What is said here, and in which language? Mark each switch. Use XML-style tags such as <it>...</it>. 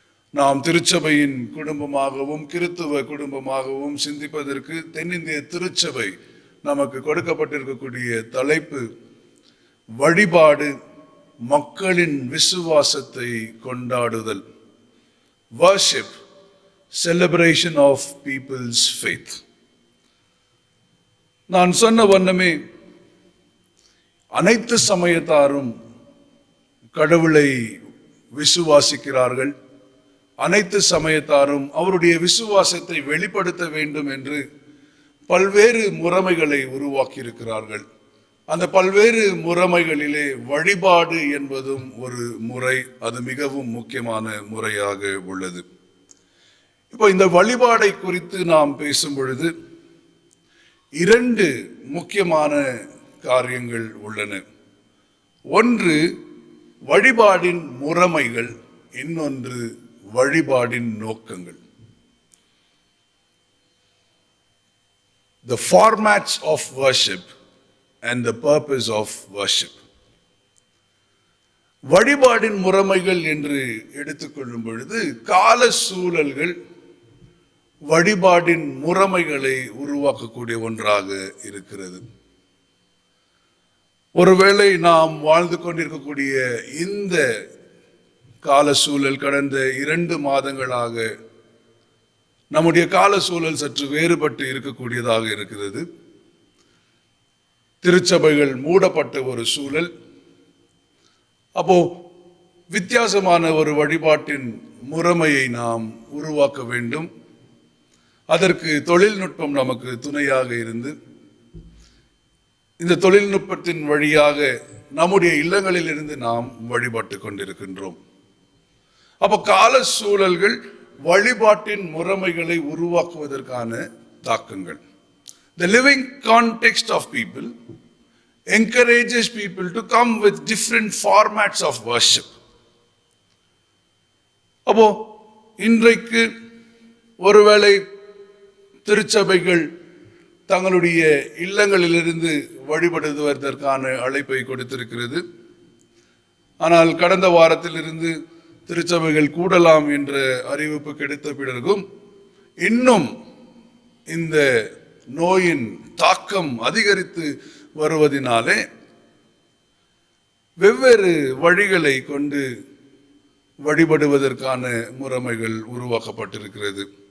<ta>நாம் திருச்சபையின் குடும்பமாகவும் கிறித்துவ குடும்பமாகவும் சிந்திப்பதற்கு தென்னிந்திய திருச்சபை நமக்கு கொடுக்கப்பட்டிருக்கக்கூடிய தலைப்பு வழிபாடு, மக்களின் விசுவாசத்தை கொண்டாடுதல்.</ta> <en>Worship, celebration of people's faith.</en> <ta>நான் சொன்ன வண்ணமே அனைத்து சமயத்தாரும் கடவுளை விசுவாசிக்கிறார்கள். அனைத்து சமயத்தாரும் அவருடைய விசுவாசத்தை வெளிப்படுத்த வேண்டும் என்று பல்வேறு முறைமைகளை உருவாக்கி இருக்கிறார்கள். அந்த பல்வேறு முறைமைகளிலே வழிபாடு என்பதும் ஒரு முறை. அது மிகவும் முக்கியமான முறையாக உள்ளது. இப்போ இந்த வழிபாடை குறித்து நாம் பேசும் பொழுது 2 முக்கியமான காரியங்கள் உள்ளன. ஒன்று வழிபாடின் முறைமைகள், இன்னொன்று வழிபாடின் நோக்கங்கள்.</ta> <en>The formats of worship and the purpose of worship.</en> <ta>வழிபாடின் முறைமைகள் என்று எடுத்துக்கொள்ளும் பொழுது கால சூழல்கள் வழிபாடின் முறைமைகளை உருவாக்கக்கூடிய ஒன்றாக இருக்கிறது. ஒருவேளை நாம் வாழ்ந்து கொண்டிருக்கக்கூடிய இந்த கால சூழல் கடந்த 2 மாதங்களாக நம்முடைய கால சூழல் சற்று வேறுபட்டு இருக்கக்கூடியதாக இருக்கிறது. திருச்சபைகள் மூடப்பட்ட ஒரு சூழல். அப்போ வித்தியாசமான ஒரு வழிபாட்டின் முறைமையை நாம் உருவாக்க வேண்டும். அதற்கு தொழில்நுட்பம் நமக்கு துணையாக இருந்து இந்த தொழில்நுட்பத்தின் வழியாக நம்முடைய இல்லங்களில் இருந்து நாம் வழிபட்டு கொண்டிருக்கின்றோம். அப்போ கால சூழல்கள் வழிபாட்டின் முறைமைகளை உருவாக்குவதற்கான தாக்கங்கள்.</ta> <en>The living context of people encourages people to come with different formats of worship.</en> <ta>அப்போ இன்றைக்கு ஒருவேளை திருச்சபைகள் தங்களுடைய இல்லங்களிலிருந்து வழிபடுவதற்கான அழைப்பை கொடுத்திருக்கிறது. ஆனால் கடந்த வாரத்திலிருந்து திருச்சபைகள் கூடலாம் என்ற அறிவிப்பு கிடைத்த பிறகும் இன்னும் இந்த நோயின் தாக்கம் அதிகரித்து வருவதினாலே வெவ்வேறு வழிகளை கொண்டு வழிபடுவதற்கான முறைமைகள் உருவாக்கப்பட்டிருக்கிறது.</ta>